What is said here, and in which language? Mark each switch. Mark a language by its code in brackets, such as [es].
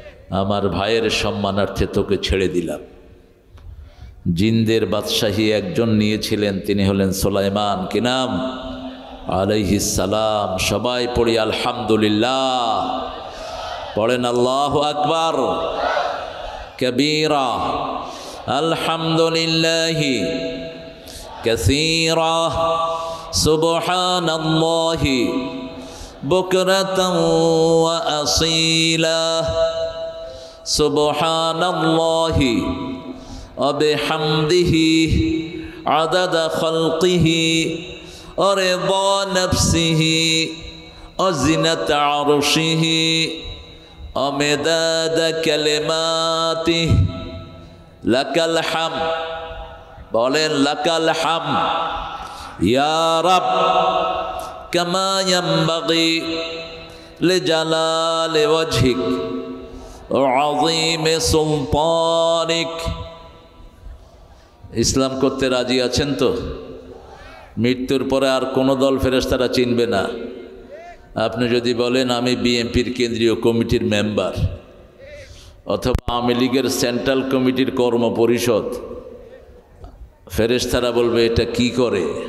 [bn] আমার ভাইয়ের সম্মানার্থে তোকে ছেড়ে দিলাম। জিনদের বাদশাহী একজন নিয়েছিলেন, তিনি হলেন সুলাইমান। কি নাম? আলাইহিস সালাম। সবাই পড়ি আলহামদুলিল্লাহ। পড়েন [ar] আল্লাহু আকবার কবীরা। আলহামদুলিল্লাহি كثيرا سبحان الله بكرة وأصيلا سبحان الله وبحمده عدد خلقه ورضا نفسه وزنة عرشه ومداد كلماته لك الحمد بولين لك الحمد يا رب كما ينبغي لجلال وجهك وعظيم سلطانك [bn] ইসলাম করতে রাজি আছেন তো? মৃত্যুর পরে আর কোনো দল ফেরেশতারা চিনবে না। আপনি যদি বলেন আমি বিএনপির কেন্দ্রীয় কমিটির মেম্বার অথবা আওয়ামী লীগের সেন্ট্রাল কমিটির কর্ম পরিষদ, ফেরেশতারা বলবে এটা কি করে?